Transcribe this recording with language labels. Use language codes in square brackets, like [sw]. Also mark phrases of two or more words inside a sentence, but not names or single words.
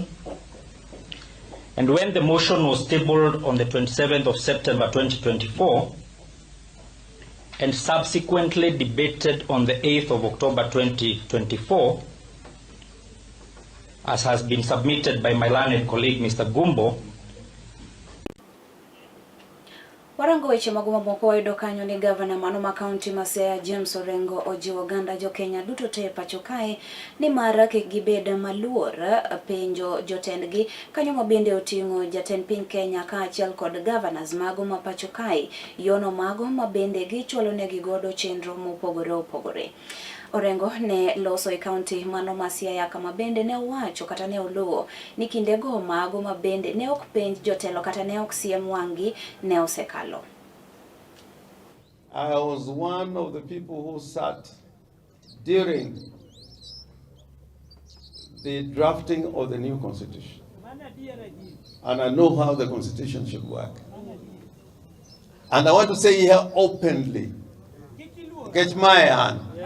[en] And when the motion was tabled on the 27th of September 2024 and subsequently debated on the 8th of October 2024, as has been submitted by my learned colleague Mr. Gumbo, [luo] Warango mago weche mago mamoko wayudo kanyo ni gavana mano ma kaunti ma Siaya James Orengo ojiwo oganda jo Kenya duto te pacho kae ni mara kik gibed maluor penjo jotendgi kanyo ma bende oting'o jatend piny Kenya ka achiel kod governors mago ma pacho kae yono mago ma bende gichwalo negi godo chenro mopogore opogore. Orengo ne loso e kaunti mano ma Siaya kama bende ne wacho kata ne oluwo ni kinde go mago ma bende ne ok penj jotelo kata ne ok siem wangi ne osekalo. [en] I was one of the people who sat during the drafting of the new constitution. And I know how the constitution should work. And I want to say here openly, catch my hand.